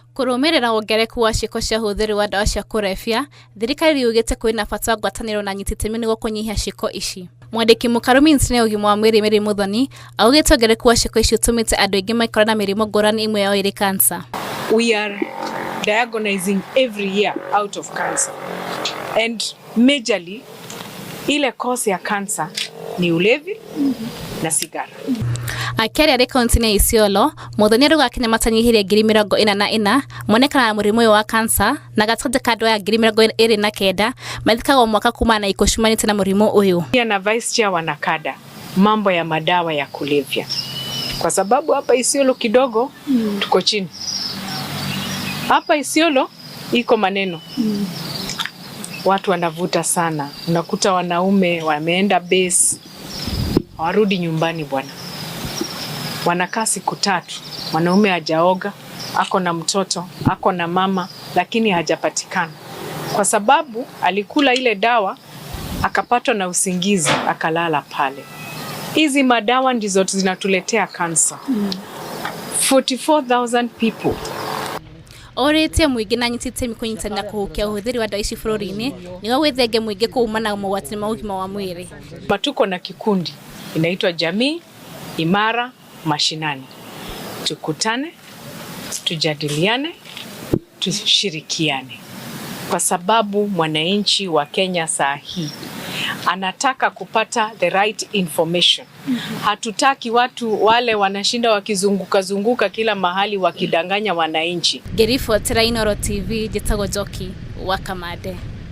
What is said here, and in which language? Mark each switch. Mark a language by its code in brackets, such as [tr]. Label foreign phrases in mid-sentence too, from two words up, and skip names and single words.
[ki] Kurumirira wongereku wa ciiko cia huthiri wa ndawa cia kurebia, thirikari yugite kwina bata wa ngwataniro na nyititemi niguo kunyihia ciiko ici. Mwandiki mukaru Ministry ya ugima wa mwiri Mary Muthoni augite wongereku wa ciiko ici utumite andu aingi maikora na mirimo ngurani imwe yao iri cancer. [en] We are diagnosing every year out of cancer, and majorly [sw] ile cause ya cancer ni ulevi na sigara. [ki] Akiaria ari kaunti ya Isiolo, Muthoni aruga Kenya matanyihirie 44 monekana na murimu wa cancer na gatagatĩ ka andũ ya 29 mathikagwo mwaka kuma na ikucumanĩte na murimu uyu. [sw] Na vice chair wa NACADA mambo ya madawa ya kulevya, kwa sababu hapa Isiolo kidogo tuko chini. Hapa Isiolo iko maneno watu wanavuta sana, unakuta wanaume wameenda base warudi nyumbani bwana, wanakaa siku 3, mwanaume hajaoga, ako na mtoto, ako na mama, lakini hajapatikana kwa sababu alikula ile dawa akapatwa na usingizi akalala pale. Hizi madawa ndizo zinatuletea cancer. [en] 44,000 people. [ki] Orete muingi na nyititemi kunyitanira kuhukia uhuthiri wa ndawa ici bururi-ini nigo gwithenge muingi kuumana na mogwati ma ugima wa mwiri. [sw] Tuko na kikundi inaitwa Jamii Imara Mashinani. Tukutane, tujadiliane, tushirikiane, kwa sababu mwananchi wa Kenya saa hii anataka kupata [en] the right information. [sw] Hatutaki watu wale wanashinda wakizunguka kila mahali wakidanganya wananchi. [ki] Ngirifuatira Inooro TV, Jetago Njoki wa Kamande.